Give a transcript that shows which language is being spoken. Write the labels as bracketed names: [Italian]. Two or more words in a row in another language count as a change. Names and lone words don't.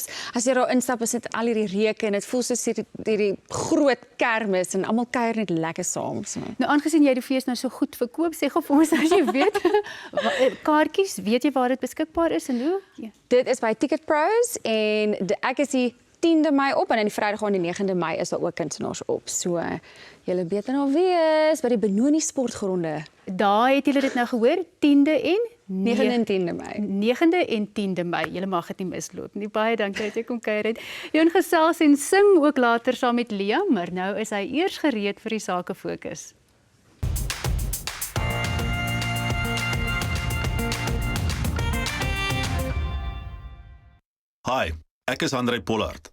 [Afrikaans] As jy daar instap, is dit al hierdie reuke en dit voel soos hierdie groot kermis en almal kuier net lekker saam. So. Nou aangesien jy die fees nou so goed verkoop, sê gou vir ons as jy weet, kaartjies, weet jy waar dit beskikbaar is en hoe? Ja. Dit is by Ticket Pros en ek is die 10de Mei op en dan die Vrydag aan die 9de Mei is daar ook kunstenaars op. So julle beter nou wees by die Benoni sportgronde. Daar het julle dit nou gehoor, 10de en 9de en 10de Mei. 9de en 10de Mei. Julle mag dit nie misloop nie. Baie dankie dat jy kom kuier het. Jy gesels en sing ook later saam met Lia, maar nou is hy eers gereed vir die Sake Fokus. Hi, ek is Andrei Pollard.